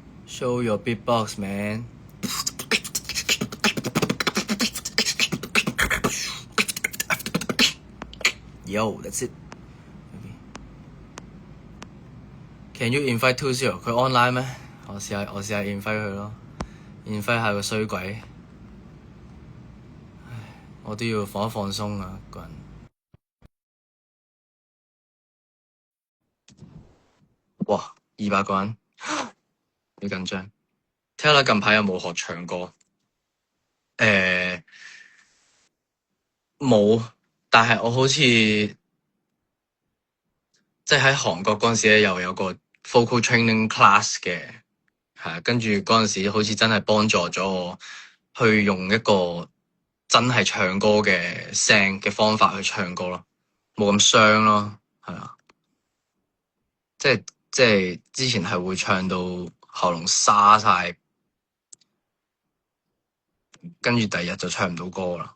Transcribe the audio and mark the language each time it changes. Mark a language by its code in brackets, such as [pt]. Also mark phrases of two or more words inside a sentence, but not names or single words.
[en] Show your beatbox, man. Yo, that's it. Can you invite 20？ [yue] 佢 online 咩？我試下 invite 佢咯 ，invite 下個衰鬼。唉，我都要放一放鬆啊，個人。哇，200個人，好緊張。睇下近排有冇學唱歌？冇，但係我好似即係喺韓國嗰陣時咧，又有個 [en] vocal training class [yue] 嘅，係跟住嗰陣時好似真係幫助咗我去用一個真係唱歌嘅聲嘅方法去唱歌咯，冇咁傷咯，係啊，即係之前係會唱到喉嚨沙晒，跟住第二日就唱唔到歌啦。